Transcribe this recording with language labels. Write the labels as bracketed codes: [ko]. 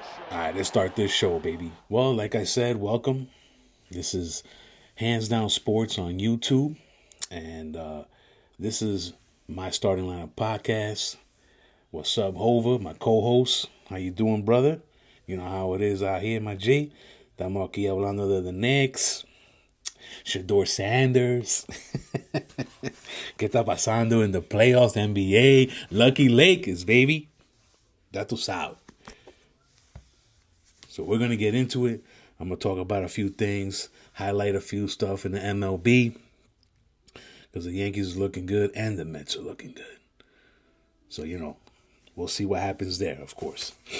[en] All right, let's start this show, baby. Well, like I said, welcome. This is Hands Down Sports on YouTube, and this is my Starting Lineup podcast. What's up, Hova, my co-host? How you doing, brother? You know how it is out here, my G. [es] Estamos aquí hablando de the Knicks. Shedeur Sanders. ¿Qué está pasando [en] in the playoffs, [es] NBA? [en] Lucky Lakers, baby. [es] Ya tú sabes. [en] So we're going to get into it. I'm going to talk about a few things, highlight a few stuff in the MLB. Because the Yankees are looking good and the Mets are looking good. So, you know, we'll see what happens there, of course.